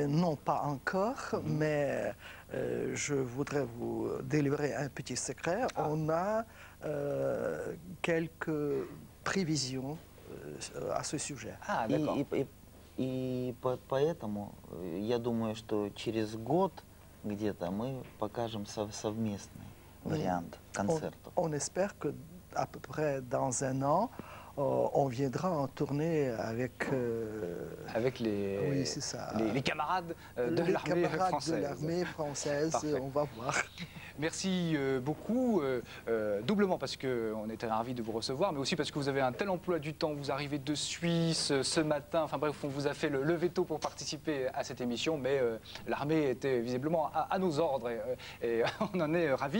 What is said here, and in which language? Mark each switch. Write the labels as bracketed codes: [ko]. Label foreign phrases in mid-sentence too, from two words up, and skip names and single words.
[fr] Non, pas encore, mais je voudrais vous délivrer un petit secret. On a quelques prévisions à ce sujet. Ah, d'accord. [ru] И поэтому я думаю, что через год где-то мы покажем совместный вариант концерта. [fr] On espère qu'à peu près dans un an, on viendra en tournée avec les, oui, c'est ça. Les camarades de l'armée française. De l'armée française, on va voir. Merci beaucoup, doublement parce qu'on était ravis de vous recevoir, mais aussi parce que vous avez un tel emploi du temps, vous arrivez de Suisse ce matin, enfin bref, on vous a fait le veto pour participer à cette émission, mais l'armée était visiblement à nos ordres et on en est ravis.